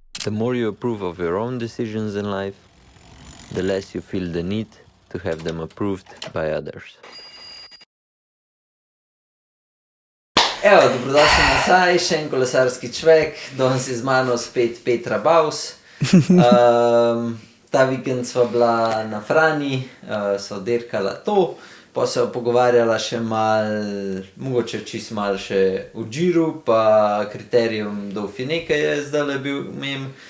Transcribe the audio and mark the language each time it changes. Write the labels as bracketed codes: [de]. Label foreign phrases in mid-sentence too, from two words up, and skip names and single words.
[en] The more you approve of your own decisions in life, the less you feel the need to have them approved by others. [sl] Evo, dobrodošli nazaj, še en kolesarski čvek, danes je z mano spet Petra Baus. Ta vikend sva bila na Franji, sva dirkala to, pa sva pogovarjala še mogoče čisto malo še v Giru, pa kriterium Dauphiné, ki je zdajle bil mem.